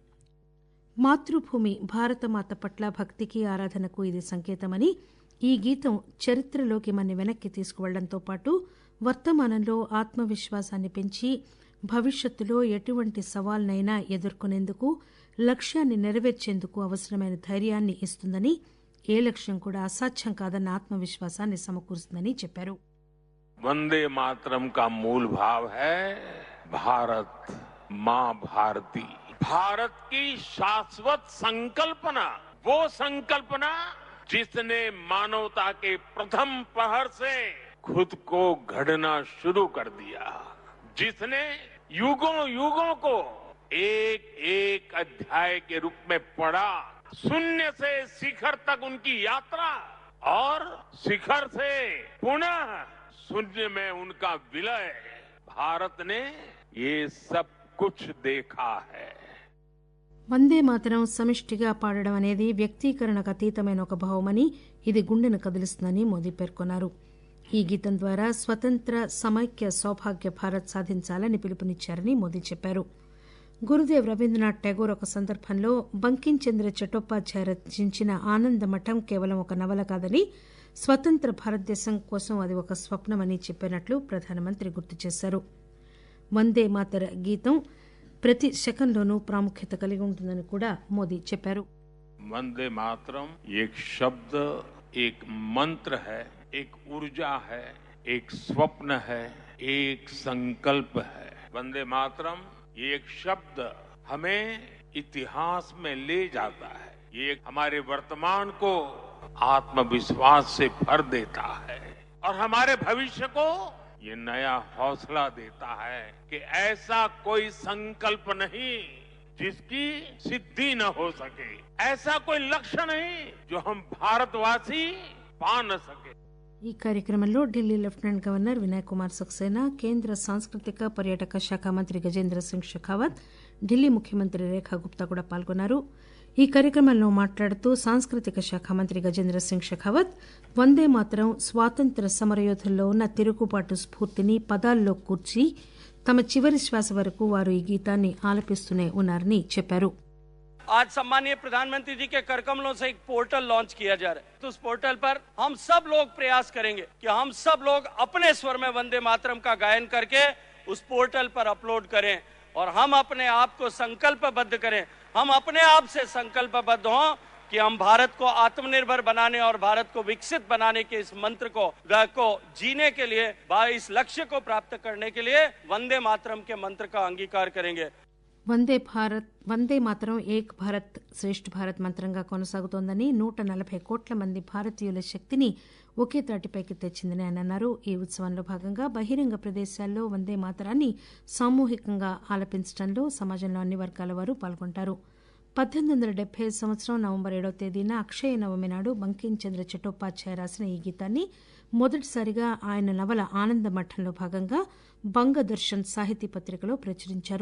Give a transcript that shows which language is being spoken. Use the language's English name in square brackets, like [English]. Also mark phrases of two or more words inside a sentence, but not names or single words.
[Telugu] మాతృభూమి భారతమాత పట్ల భక్తికి, ఆరాధనకు ఇది సంకేతమని, ఈ గీతం చరిత్రలోకి మన వెనక్కి తీసుకువెళ్లడంతో పాటు వర్తమానంలో ఆత్మవిశ్వాసాన్ని పెంచి భవిష్యత్తులో ఎటువంటి సవాల్నైనా ఎదుర్కొనేందుకు, లక్ష్యాన్ని నెరవేర్చేందుకు అవసరమైన ధైర్యాన్ని ఇస్తుందని, ఏ లక్ష్యం కూడా అసాధ్యం కాదన్న ఆత్మవిశ్వాసాన్ని సమకూరుస్తుందని చెప్పారు. [Hindi] वंदे मातरम का मूल भाव है भारत माँ भारती, भारत की शाश्वत संकल्पना, वो संकल्पना जिसने मानवता के प्रथम प्रहर से खुद को गढ़ना शुरू कर दिया, जिसने युगों युगों को एक एक अध्याय के रूप में पढ़ा, शून्य से शिखर तक उनकी यात्रा और शिखर से पुनः शून्य में उनका विलय, भारत ने ये सब कुछ देखा है. [Telugu] వందే మాతరం సమిష్టిగా పాడడం అనేది వ్యక్తీకరణకు అతీతమైన ఒక భావమని, ఇది గుండెను కదిలిస్తుందని మోదీ పేర్కొన్నారు. ఈ గీతం ద్వారా స్వతంత్ర సమైక్య సౌభాగ్య భారత్ సాధించాలని పిలుపునిచ్చారని మోదీ చెప్పారు. గురుదేవ్ రవీంద్రనాథ్ ఠాగూర్ ఒక సందర్భంలో బంకిం చంద్ర చట్టోపాధ్యాయ రచించిన ఆనంద మఠం కేవలం ఒక నవల కాదని, స్వతంత్ర భారతదేశం కోసం అది ఒక స్వప్నమని చెప్పినట్లు ప్రధానమంత్రి గుర్తు చేశారు. వందే మాతర గీతం ప్రతి శకంలోనూ ప్రాముఖ్యత కలిగి ఉంటుందని కూడా మోదీ చెప్పారు. [Hindi] वंदे मातरम एक शब्द, एक मंत्र है, एक ऊर्जा है, एक स्वप्न है, एक संकल्प है. वंदे मातरम ये एक शब्द हमें इतिहास में ले जाता है, ये हमारे वर्तमान को आत्मविश्वास से भर देता है और हमारे भविष्य को ये नया हौसला देता है कि ऐसा कोई संकल्प नहीं जिसकी सिद्धि न हो सके, ऐसा कोई लक्ष्य नहीं जो हम भारतवासी पा न सके. [Telugu] ఈ కార్యక్రమంలో ఢిల్లీ [English] Lieutenant Governor [Telugu] వినయ్ కుమార్ సక్సేనా, కేంద్ర సాంస్కృతిక పర్యాటక శాఖ మంత్రి గజేంద్ర సింగ్ షెకావత్, ఢిల్లీ ముఖ్యమంత్రి రేఖా గుప్తా కూడా పాల్గొన్నారు. ఈ కార్యక్రమంలో మాట్లాడుతూ సాంస్కృతిక శాఖ మంత్రి గజేంద్ర సింగ్ షెకావత్ వందే మాతరం స్వాతంత్ర సమరయోధుల్లో ఉన్న తిరుగుబాటు స్ఫూర్తిని పదాల్లో కూర్చి తమ చివరి శ్వాస వరకు వారు ఈ గీతాన్ని ఆలపిస్తూనే ఉన్నారని చెప్పారు. [Hindi] आज सम्मानीय प्रधानमंत्री जी के करकमलों से एक [English] portal launch [Hindi] किया जा रहा है. तो उस पोर्टल पर हम सब लोग प्रयास करेंगे कि हम सब लोग अपने स्वर में वंदे मातरम का गायन करके उस पोर्टल पर अपलोड करें और हम अपने आप को संकल्पबद्ध करें, हम अपने आप से संकल्पबद्ध हों कि हम भारत को आत्मनिर्भर बनाने और भारत को विकसित बनाने के इस मंत्र को जीने के लिए, इस लक्ष्य को प्राप्त करने के लिए वंदे मातरम के मंत्र का अंगीकार करेंगे. [Telugu] వందే మాతరం ఏక్ భారత్ శ్రేష్ఠ భారత్ మంత్రంగా కొనసాగుతోందని, 140 కోట్ల మంది భారతీయుల శక్తిని ఒకే తాటిపైకి తెచ్చిందని ఆయన అన్నారు. ఈ ఉత్సవంలో భాగంగా బహిరంగ ప్రదేశాల్లో వందే మాతరాన్ని సామూహికంగా ఆలపించడంలో సమాజంలో అన్ని వర్గాల వారు పాల్గొంటారు. 1875 సంవత్సరం నవంబర్ 7వ తేదీన అక్షయ నవమి నాడు బంకిం చంద్ర చట్టోపాధ్యాయ రాసిన ఈ గీతాన్ని మొదటిసారిగా ఆయన నవల ఆనందమఠంలో భాగంగా బంగదర్శన్ సాహితీ పత్రికలో ప్రచురించారు.